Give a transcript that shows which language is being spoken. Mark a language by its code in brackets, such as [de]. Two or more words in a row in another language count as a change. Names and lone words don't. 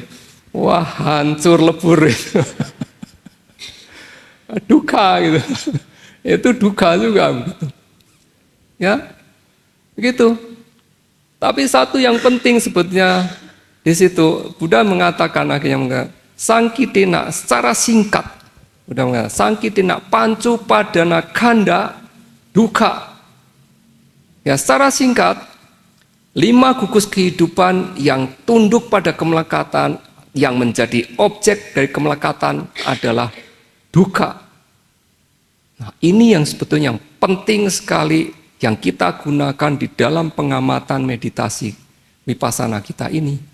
[id] Wah, hancur lebur itu. Duka gitu. Itu duka juga begitu. Ya. Begitu. Tapi satu yang penting sebetulnya di situ Buddha mengatakan akhirnya sangkitina secara singkat. Buddha mengatakan [pi] sangkitina pancu padana kanda duka. [id] Ya, secara singkat 5 gugus kehidupan yang tunduk pada kemelekatan, yang menjadi objek dari kemelekatan adalah duka. Nah, ini yang sebetulnya yang penting sekali yang kita gunakan di dalam pengamatan meditasi vipassana kita ini.